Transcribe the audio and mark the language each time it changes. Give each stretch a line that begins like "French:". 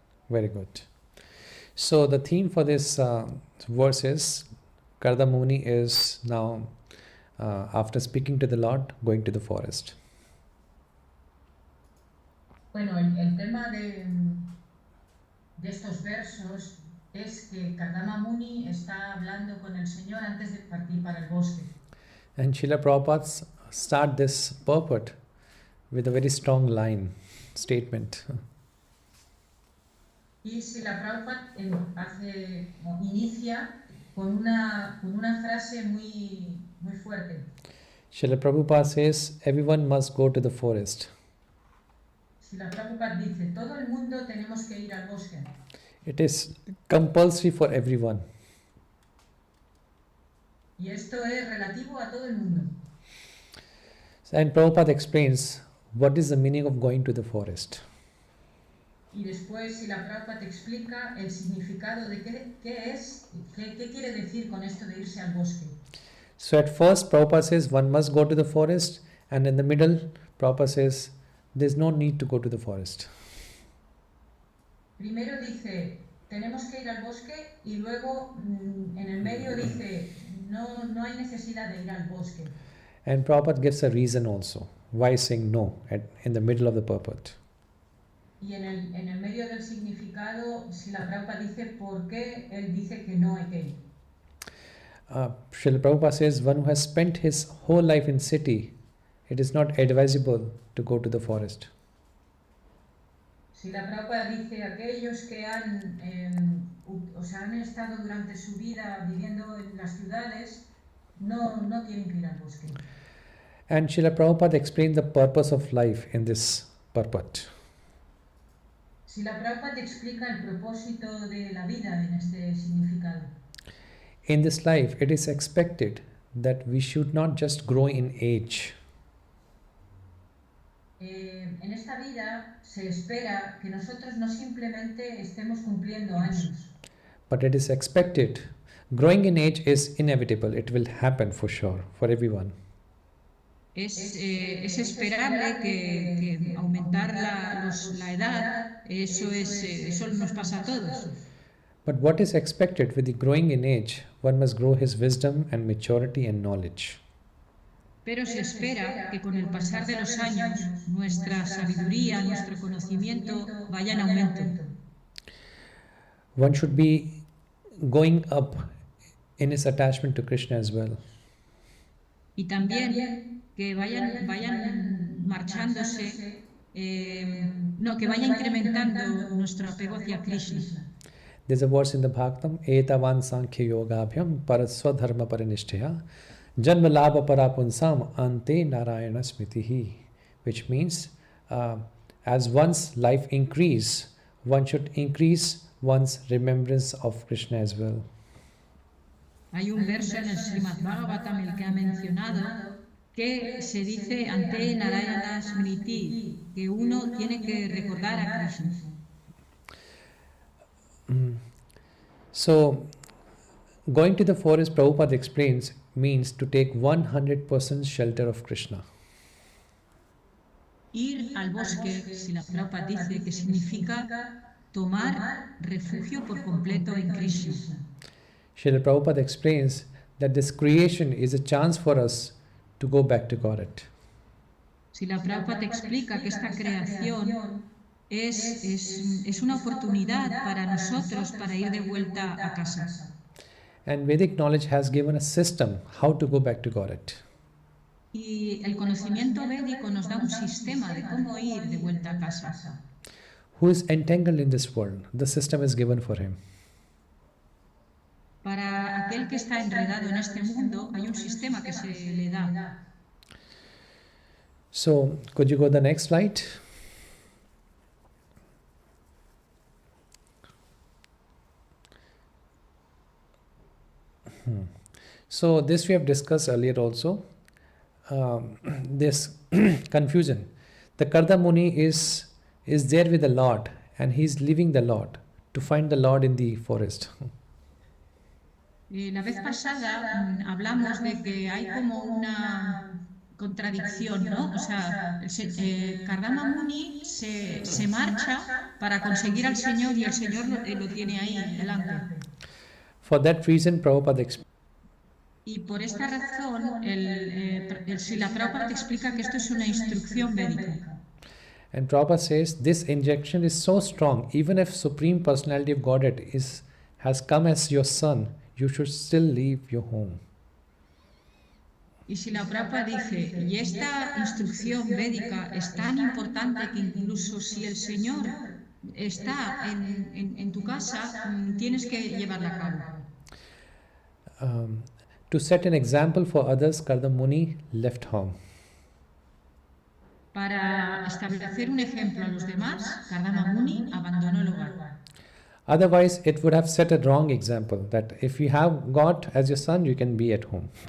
English: Very good. So the theme for this verse is Karda Muni is now, after speaking to the Lord, going to the forest.
Spanish: Bueno, el tema de estos versos es que Kardama Muni está hablando con el Señor antes de partir para el bosque.
English: And Srila Prabhupada start this purport with a very strong statement.
Spanish: Y Srila Prabhupada inicia con una frase muy fuerte.
English: Srila Prabhupada says, everyone must go to the forest.
Spanish: Srila Prabhupada dice, todo el mundo tenemos que ir al bosque.
English: It is compulsory for everyone.
Spanish: Y esto es relativo a todo el mundo.
English: And Prabhupada explains what is the meaning of going to the forest.
Spanish: Y después Srila Prabhupada explica el significado de qué quiere decir con esto de irse al bosque.
English: So at first Prabhupada says one must go to the forest, and in the middle Prabhupada says there's no need to go to the forest.
Spanish: Primero dice, tenemos que ir al bosque, y luego en el medio dice, no hay necesidad de ir al bosque.
English: And Prabhupada gives a reason also why saying no in the middle of the purport.
Spanish: Y en el medio del significado, Srila Prabhupada dice por qué él dice que no hay que ir.
English: Srila Prabhupada says one who has spent his whole life in city, it is not advisable to go to the forest.
Spanish: Srila Prabhupada dice aquellos que han estado durante su vida viviendo en las ciudades, no tienen que ir al bosque.
English: And Srila Prabhupada explained the purpose of life in this purport.
Spanish: Srila Prabhupada explica el propósito de la vida en este significado.
English: In this life, it is expected that we should not just grow in age.
Spanish: En esta vida se espera que nosotros no simplemente estemos cumpliendo años.
English: But it is expected. Growing in age is inevitable. It will happen for sure, for everyone.
Spanish: Es esperable que aumentar la edad, eso nos pasa a todos.
English: But what is expected with the growing in age, one must grow his wisdom and maturity and knowledge.
Spanish: Pero se espera que con el pasar de los años nuestra sabiduría, nuestro conocimiento vayan en aumento.
English: One should be going up in his attachment to Krishna as well.
Spanish: Y también que vayan marchándose, que vaya incrementando nuestro apego hacia Krishna.
English: There's a verse in the Bhagavatam,
Sanskrit: Etavan Sankhya Yogabhyam Paraswadharma Parinishthaya Janma Labha Parapunsam Ante Narayana Smritihi,
English: which means as one's life increase, one should increase one's remembrance of Krishna as well.
Spanish: Hay un verso en el Srimad Bhagavatam, el que ha mencionado, que se dice
Sanskrit: ante Narayana Smriti,
Spanish: que uno tiene que recordar a Krishna.
English: So, going to the forest, Prabhupada explains, means to take 100% shelter of Krishna.
Spanish: Ir al bosque, si la Prabhupada dice que significa tomar refugio por completo en Krishna.
English: Srila Prabhupada explains that this creation is a chance for us to go back to Godhead.
Spanish: Si la Prabhupada explica que esta creación es una oportunidad para nosotros para ir de vuelta a casa.
English: And Vedic knowledge has given a system how to go back to Godhead.
Spanish: Y el conocimiento védico nos da un sistema de cómo ir de vuelta a casa.
English: Who is entangled in this world? The system is given for him.
Spanish: Para aquel que está enredado en este mundo, hay un sistema que se le da.
English: So, could you go to the next slide? So, this we have discussed earlier also. This confusion. The Karda Muni is there with the Lord and he is leaving the Lord to find the Lord in the forest.
Spanish: La vez pasada hablamos de que hay como una contradicción, ¿no? O sea, Kardama Muni se marcha para conseguir al Señor y el Señor lo tiene ahí delante.
English: For that reason, Prabhupada explains.
Spanish: Y por esta razón, Srila Prabhupada explica que esto es una instrucción védica.
English: And Prabhupada says this injection is so strong, even if Supreme Personality of Godhead has come as your son, you should still leave your home.
Spanish: Y Srila Prabhupada dice, y esta instrucción védica es tan importante que incluso si el Señor está en tu casa, tienes que llevarla a cabo.
English: To set an example for others, Karda Muni left home.
Spanish: Para establecer un ejemplo a los demás, Kardama Muni abandonó el hogar.
English: Otherwise, it would have set a wrong example that if you have God as your son, you can be at home.